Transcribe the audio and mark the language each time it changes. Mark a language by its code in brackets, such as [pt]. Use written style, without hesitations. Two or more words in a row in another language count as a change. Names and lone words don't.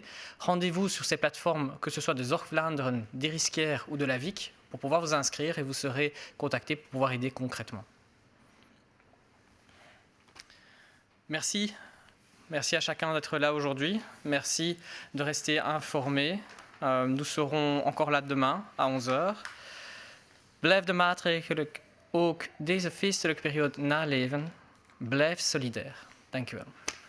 [fr] Rendez-vous sur ces plateformes, que ce soit de Zorg-Vlaanderen, d'Eriskère ou de la VIC, pour pouvoir vous inscrire et vous serez contacté pour pouvoir aider concrètement. Merci. Merci à chacun d'être là aujourd'hui. Merci de rester informés. Nous serons encore là demain à 11h. [nl] Blijf de maatregelen ook deze feestelijke periode naleven. Blijf solidair. Dank u wel.